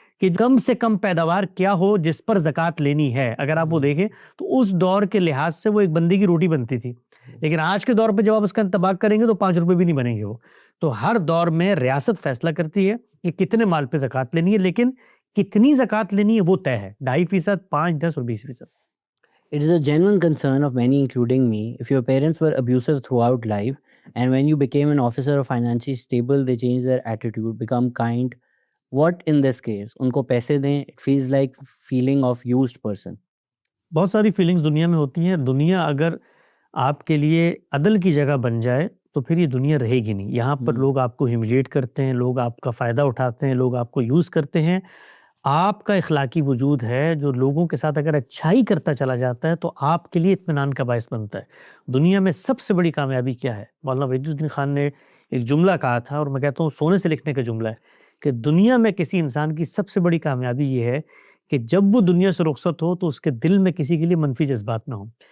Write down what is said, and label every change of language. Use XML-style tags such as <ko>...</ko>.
<ur>کہ کم سے کم پیداوار کیا ہو جس پر زکوٰۃ لینی ہے، اگر آپ وہ دیکھیں تو اس دور کے لحاظ سے وہ ایک بندے کی روٹی بنتی تھی، لیکن آج کے دور پہ جب آپ اس کا انطباق کریں گے تو 5 روپے بھی نہیں بنیں گے وہ۔ تو ہر دور میں ریاست فیصلہ کرتی ہے کہ کتنے مال پہ زکوٰۃ لینی ہے، لیکن کتنی زکوٰۃ لینی ہے وہ طے ہے، 2.5%، 5، 10 اور 20%۔</ur> <en>It is a genuine concern of many, including me. If your parents were abusive throughout life, and when you became an officer or financially stable, they changed their attitude, become kind, what in this case?</en> <ur>ان کو پیسے دیں,</ur> <en>it feels like feeling of used person.</en> <ur>بہت ساری feelings دنیا میں ہوتی ہیں۔ دنیا اگر آپ کے لیے عدل کی جگہ بن جائے تو پھر یہ دنیا رہے گی نہیں۔ یہاں پر لوگ آپ کو ہیوملیٹ کرتے ہیں، لوگ آپ کا فائدہ اٹھاتے ہیں، لوگ آپ کو یوز کرتے ہیں۔ آپ کا اخلاقی وجود ہے جو لوگوں کے ساتھ اگر اچھائی کرتا چلا جاتا ہے تو آپ کے لیے اطمینان کا باعث بنتا ہے۔ دنیا میں سب سے بڑی کامیابی کیا ہے؟ مولانا وحید الدین خان نے ایک جملہ کہا تھا، اور میں کہتا ہوں سونے سے لکھنے کا جملہ ہے، کہ دنیا میں کسی انسان کی سب سے بڑی کامیابی یہ ہے کہ جب وہ دنیا سے رخصت ہو تو اس کے دل میں کسی کے لیے منفی جذبات نہ ہوں۔</ur>